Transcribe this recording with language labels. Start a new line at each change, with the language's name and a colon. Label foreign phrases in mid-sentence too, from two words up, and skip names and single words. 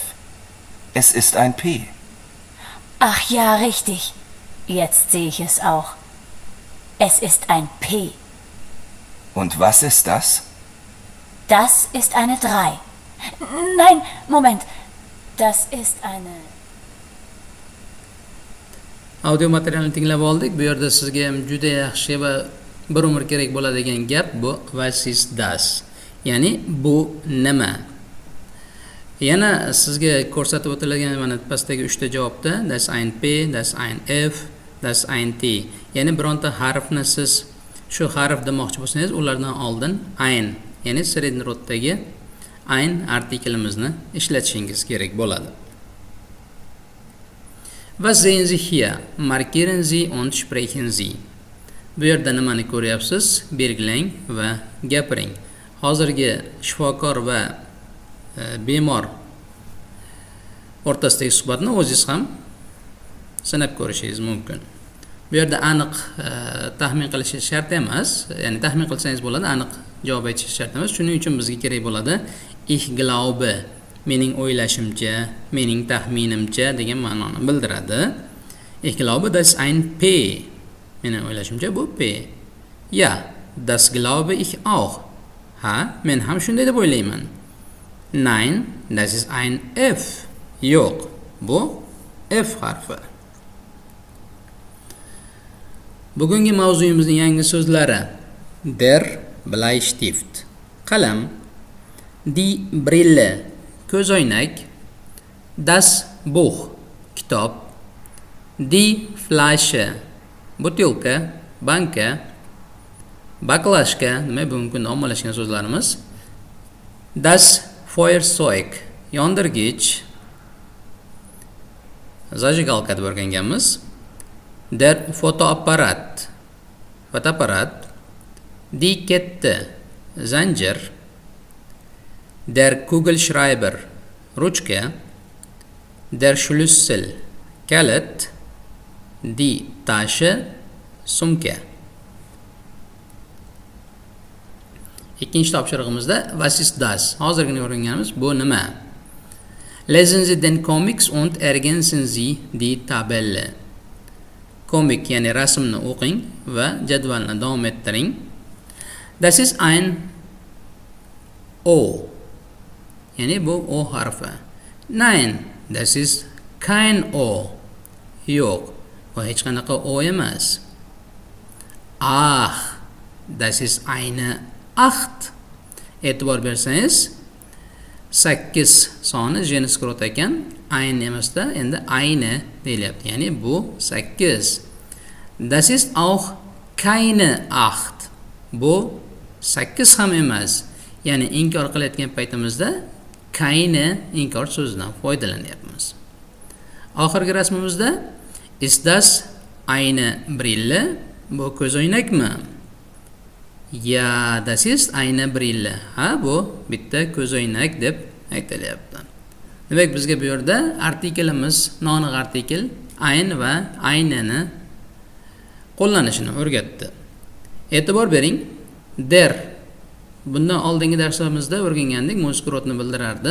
German: Es ist ein P. Ach ja, richtig. Jetzt sehe ich es auch. Es ist ein P. Und was ist das? Das ist eine 3. Nein, Moment. Das ist eine...
Uzbek: Audio materialni tinglab oldik. Bu yerda sizga ham juda yaxshi va bir umr kerak bo'ladigan gap bu
German: was ist das?
Uzbek: Ya'ni bu nima? Yana sizga ko'rsatib o'tilgan mana pastdagi 3 ta javobda
German: das ein P, das ein F, das ein T.
Uzbek: Ya'ni bironta harfni siz shu harf demoqchi bo'lsangiz, ulardan oldin ein, ya'ni sredni roddagi ein artikelimizni ishlatishingiz kerak bo'ladi.
German: Was sehen Sie hier? Markieren Sie und sprechen Sie.
Uzbek: Bu yerda nimani ko'ryapsiz? Belgilang va gapiring. Hozirgi shifokor va bemor o'rtasidagi suhbatni o'zingiz ham sinab ko'rishingiz mumkin. Bu yerda aniq taxmin qilish shart emas, ya'ni taxmin qilsangiz bo'ladi, aniq javob aytish shart emas. Shuning uchun bizga kerak bo'ladi
German: ich glaube,
Uzbek: mening o'ylashimcha, mening taxminimcha degan ma'noni bildiradi.
German: Ich glaube, das ist ein P.
Uzbek: Mening o'ylashimcha bu P.
German: Ja, das glaube ich auch.
Uzbek: Ha, men ham shunday deb o'ylayman.
German: Nein, das ist ein F.
Uzbek: Yo'q, bu F harfi. Bugungi mavzuyimizning yangi so'zlari:
German: der Bleistift, qalam, die Brille, ko'zoynak, das Buch, kitob, Die Flasche,
Uzbek: butilka, banka, baklashka, nima bugungi kunda ommalashgan so'zlarimiz.
German: Das Feuerzeug,
Uzbek: yondirgich, zajigalka deb o'rganganmiz.
German: Der Fotoapparat, fotoapparat. Die Kette, zanjir. Der Kugelschreiber, ruchka. Der Schlüssel, kalit. Die Tasche,
Uzbek: sumka. Ikkinchi topshirig'imizda
German: was ist das?
Uzbek: Hozirgina o'rganganimiz bu nima?
German: Lesen Sie den Comics und ergänzen Sie die Tabelle.
Uzbek: Komik ya'ni rasmni o'qing va jadvalni davom ettiring.
German: Das ist ein O.
Uzbek: Ya'ni bu O harfi.
German: Nein, das ist kein O.
Uzbek: Yo'q, bu hech qanaqa O emas.
German: Ach, das ist eine 8.
Uzbek: E'tibor bersangiz 8 soni jenskirot ekan, ein emasda endi eine deyilyapti. Ya'ni bu 8.
German: Das ist auch keine 8.
Uzbek: Bu 8 ham emas. Ya'ni inkor qilayotgan paytimizda keine inkor so'zidan foydalanyapmiz. Oxirgi rasmimizda
German: ist das eine Brille?
Uzbek: Bu ko'zoynakmi?
German: Ja, das ist eine Brille.
Uzbek: Ha, bu bitta ko'zoynak deb aytilyapti. Demak, bizga bu yerda artiklimiz, noaniq artikl ein va aynani qo'llanishini o'rgatdi. E'tibor bering, der bundan oldingi darslarimizda o'rgangandik, muskurotni bildirardi.